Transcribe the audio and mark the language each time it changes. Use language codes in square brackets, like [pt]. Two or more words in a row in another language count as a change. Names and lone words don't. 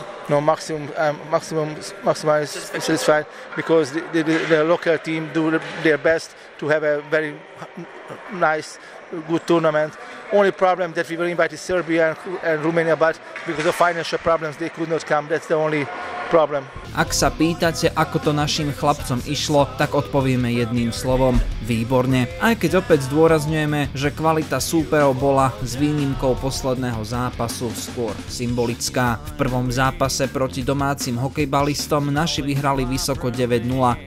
[en] No, maximum satisfied, because the local team do their best to have a very nice, good tournament. Only problem that we were invited Serbia and Romania, but because of financial problems they could not come. That's the only problem. [sk] Ak sa pýtate, ako to našim chlapcom išlo, tak odpovieme jedným slovom: výborne. Aj keď opäť zdôrazňujeme, že kvalita súperov bola s výnimkou posledného zápasu skôr symbolická. V prvom zápase proti domácim hokejbalistom naši vyhrali vysoko 9-0.